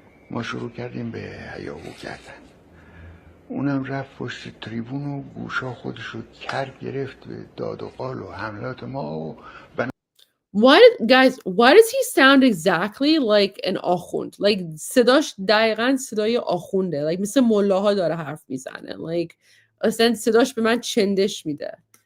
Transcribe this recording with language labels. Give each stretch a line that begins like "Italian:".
Persian: ما شروع کردیم به هیاهو کردن. اونم رفت پشت تریبون و گوشا خودشو کر گرفت به داد و قال و حملات ما و
English: why does he sound exactly like an آخوند?
Persian: Like صداش دقیقاً صدای آخونده. Like مثل ملاها داره حرف میزنه. Like اصلا صداش به من چندش میده.